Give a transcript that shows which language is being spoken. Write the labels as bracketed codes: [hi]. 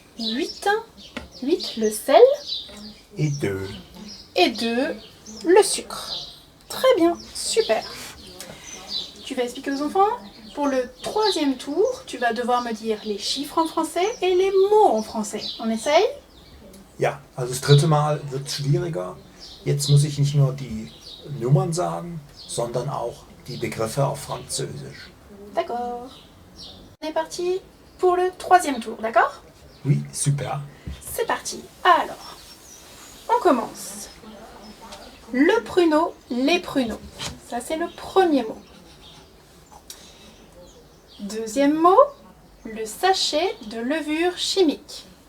[fr] 8, le sel. et 2. Et 2, le sucre. Très bien, super. Tu vas expliquer aux enfants. Pour le troisième tour, tu vas devoir me dire les chiffres en français et les mots en français. On essaye? [de] Ja, also das dritte Mal wird schwieriger. Jetzt muss ich nicht nur die Nummern sagen, sondern auch die Begriffe auf Französisch. [fr] D'accord. On est parti pour le troisième tour, d'accord? Oui, super. C'est parti. Alors, on commence. Le pruneau, les pruneaux. Ça, c'est le premier mot. Deuxième mot, le sachet de levure chimique.